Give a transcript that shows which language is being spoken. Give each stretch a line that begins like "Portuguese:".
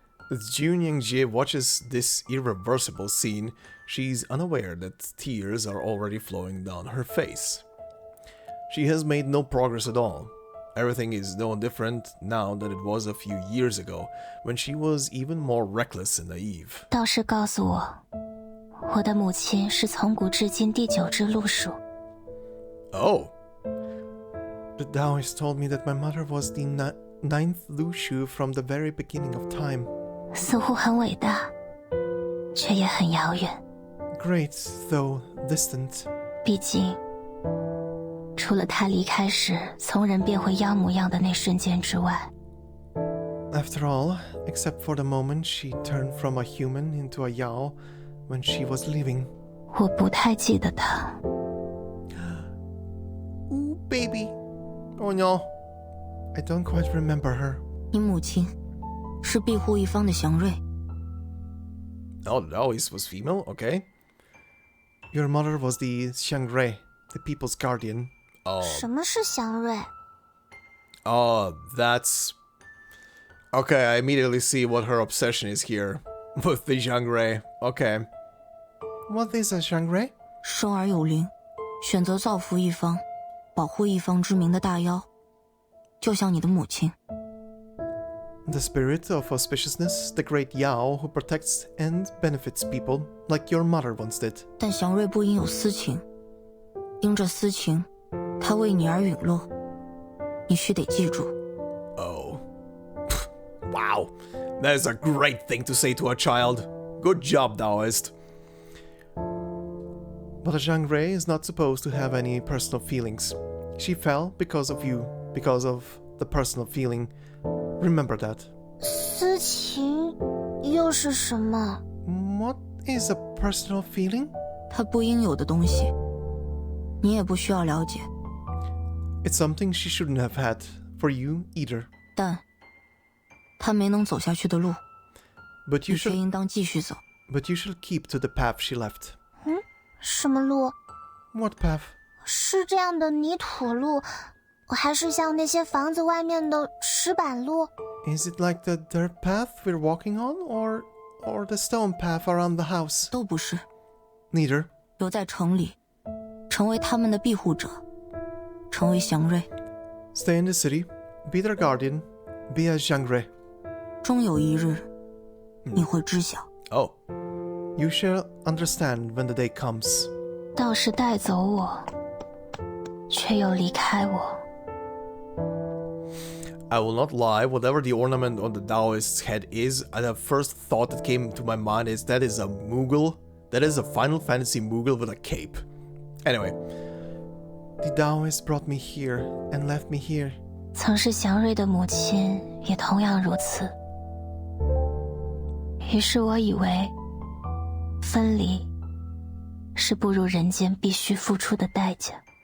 English: As Jiu Niangzi watches this irreversible scene, she's unaware that tears are already flowing down her face. She has made no progress at all. Everything is no different now than it was a few years ago, when she was even more reckless and naive.
Chinese: 道士告诉我，我的母亲是从古至今第9只鹿属。
English: Oh. The Taoist told me that my mother was the 9th Lushu from the very beginning of time.
Chinese: 似乎很伟大，却也很遥远。
English: Great, though distant.
Chinese: 毕竟，除了她离开时从人变回妖模样的那瞬间之外。
English: After all, except for the moment she turned from a human into a Yao when she was leaving.
Chinese: 我不太记得她。
English: Ooh, baby. Oh no. I don't quite remember her.
Chinese: 你母亲是庇护一方的祥瑞。
English: Oh, the Taoist was female? Okay. Your mother was the Xiangrui, the people's guardian. Oh.
Chinese: 什么是祥瑞？
English: Oh, that's... Okay, I immediately see what her obsession is here. With the Xiangrui. Okay. What is a Xiangrui?
Chinese: 生而有灵，选择造福一方，保护一方之名的大妖，就像你的母亲。
English: The spirit of auspiciousness, the great Yao who protects and benefits people, like your mother once did.
Chinese: 但祥瑞不应有私情，因着私情，他为你而陨落，你须得记住。
English: Oh. Wow. That is a great thing to say to a child. Good job, Taoist. But a Xiangrui is not supposed to have any personal feelings. She fell because of you, because of the personal feeling. Remember that.
Chinese: 私情又是什么？
English: What is a personal feeling?
Chinese: 他不应有的东西，你也不需要了解。
English: It's something she shouldn't have had, for you either.
Chinese: 但他没能走下去的路，
English: But you
Chinese: 你却
English: should
Chinese: 应当继续走。
English: but you should keep to the path she left.
Chinese: 什么路？
English: What path?
Chinese: 是这样的泥土路，还是像那些房子外面的石板路？
English: Is it like the dirt path we're walking on, or the stone path around the house?
Chinese: 都不是，
English: Neither.
Chinese: 留在城里，成为他们的庇护者，成为祥瑞。
English: Stay in the city, be their guardian, be a Xiangrui.
Chinese: 终有一日，你会知晓。
English: Oh. You shall understand when the day comes.
Chinese: 道士带走我，却又离开我。
English: I will not lie, whatever the ornament on the Taoist's head is, the first thought that came to my mind is that is a Moogle. That is a Final Fantasy Moogle with a cape. Anyway. The Taoist brought me here and left me here.
Chinese: 曾是祥瑞的母亲也同样如此。于是我以为，分离是步入人间必须付出的代价。